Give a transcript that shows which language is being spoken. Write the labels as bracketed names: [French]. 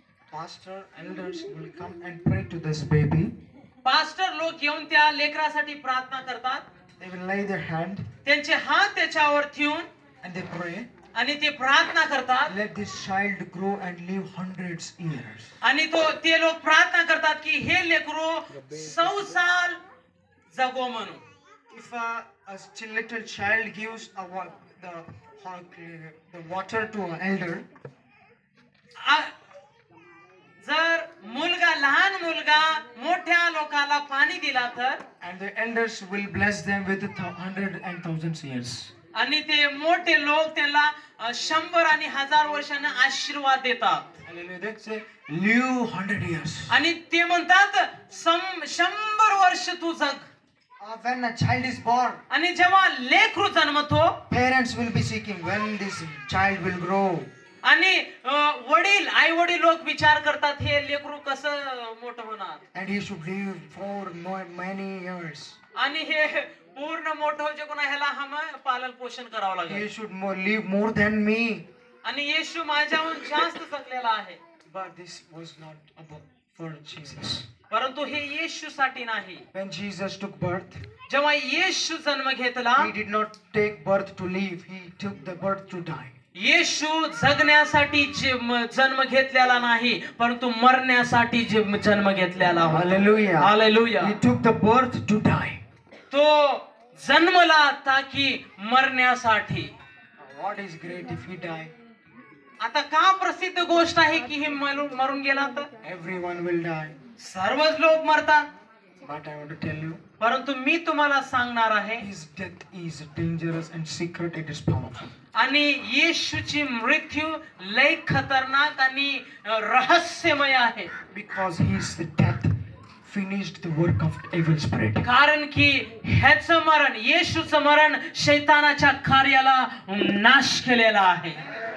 [English] pastor, elders will come and pray to this baby. [Marathi] Pastor लोक येऊन त्या लेकरासाठी प्रार्थना करतात. [English] They will lay their hand [Marathi] त्यांचे हात त्याच्यावर ठेवून [English] and they pray. [Marathi] आणि ते प्रार्थना करतात. [English] Let this child grow and live hundreds years. [Marathi] आणि ते लोक प्रार्थना करतात की हे लेकरू 100 साल जगो म्हणून. [English] If a little child gives the water to an elder, [Marathi] जर लहान मुलगा मोठ्या लोकाला पाणी दिला तर, [English] and the elders will bless them with 100 and thousands years. [Marathi] आणि ते मोठे लोक त्याला 100 आणि 1000 वर्षांना आशीर्वाद देतात. [English] Hallelujah. They say, live 100 years. [Marathi] आणि ते म्हणतात 100 वर्ष तू जग. [English] When a child is born, [Marathi] आणि जेव्हा लेकरू जन्मतो, [English] parents will be seeking when this child will grow. [Marathi] आणि आई वडील लोक विचार करतात हे लेकरू कसं मोठं होणार, [English] And he should live for many years. [Marathi] आणि हे पूर्ण मोठं होजे कोणा ह्याला हम पालन पोषण करावं [English] He [Marathi] लागेल. [English] should live more than me. [Marathi] आणि येशू माझ्याहून जास्त जगलेला आहे. [English] But this was not about for Jesus. [Marathi] परंतु हे येशूसाठी नाही. [English] When Jesus took birth, [Marathi] जेव्हा येशू जन्म घेतला, [English] He did not take birth to live. He took the birth to die. [Marathi] येशू जगण्यासाठी जन्म घेतलेला नाही, परंतु मरण्यासाठी जन्म घेतलेला होता. [English] Hallelujah. [Marathi] Hallelujah. [English] He took the birth to die. [Marathi] तो जन्मला ताकि मरण्यासाठी. [English] What is great if he die? [Marathi] आता का प्रसिद्ध गोष्ट आहे की हे मरून गेला तर? [English] Everyone will die. [Marathi] सर्वच लोक मरतात. [English] But I want to tell you, [Marathi] परंतु मी तुम्हाला सांगणार आहे, [English] his death is dangerous and secret. It is powerful. [Marathi] आणि येशूची मृत्यू लय खतरनाक आणि रहस्यमय आहे. [English] Because his death finished the work of evil spirit. [Marathi] कारण की ह्याचं मरण, येशूचं मरण शैतानाच्या कार्याला नाश केलेला आहे.